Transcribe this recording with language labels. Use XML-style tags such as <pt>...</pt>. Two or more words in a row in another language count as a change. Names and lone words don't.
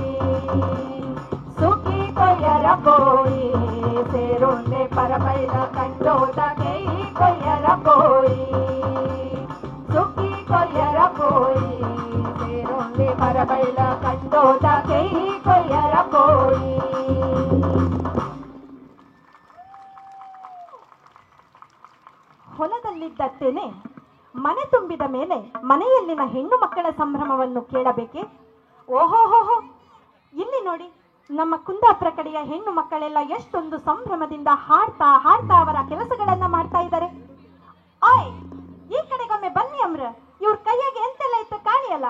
<tcy>ಸುಗ್ಗಿ ಕೊಯ್ಯರ ಪೋಯಿ ಸೇರೊಂದೆ ಪರಬೈಲ ಕಂಡೋದ ಕೈ ಕೊಯ್ಯರ ಪೋಯಿ. ಸುಗ್ಗಿ ಕೊಯ್ಯರ ಪೋಯಿ ಸೇರೊಂದೆ ಪರಬೈಲ ಕಂಡೋದ ಕೈ ಕೊಯ್ಯರ ಪೋಯಿ.</tcy> <kn>ಹೊಲದಲ್ಲಿದ್ದ ತೆನೆ ಮನೆ ತುಂಬಿದ ಮೇಲೆ ಮನೆಯಲ್ಲಿನ ಹೆಣ್ಣು ಮಕ್ಕಳ ಸಂಭ್ರಮವನ್ನು ಕೇಳಬೇಕೆ? ಓಹೋಹೋಹೋ, ಇಲ್ಲಿ ನೋಡಿ, ನಮ್ಮ ಕುಂದಾಪುರ ಕಡೆಯ ಹೆಣ್ಣು ಮಕ್ಕಳೆಲ್ಲ ಎಷ್ಟೊಂದು ಸಂಭ್ರಮದಿಂದ ಹಾಡ್ತಾ ಹಾಡ್ತಾ ಅವರ ಕೆಲಸಗಳನ್ನ ಮಾಡ್ತಾ ಇದ್ದಾರೆ. ಆಯ್ ಈ ಕಡೆಗೊಮ್ಮೆ ಬನ್ನಿ ಅಮ್ರ, ಇವ್ರ ಕೈಯಾಗೆ ಎಂತೆಲ್ಲ ಇತ್ತು ಕಾಣಿಯಲ್ಲ.</kn>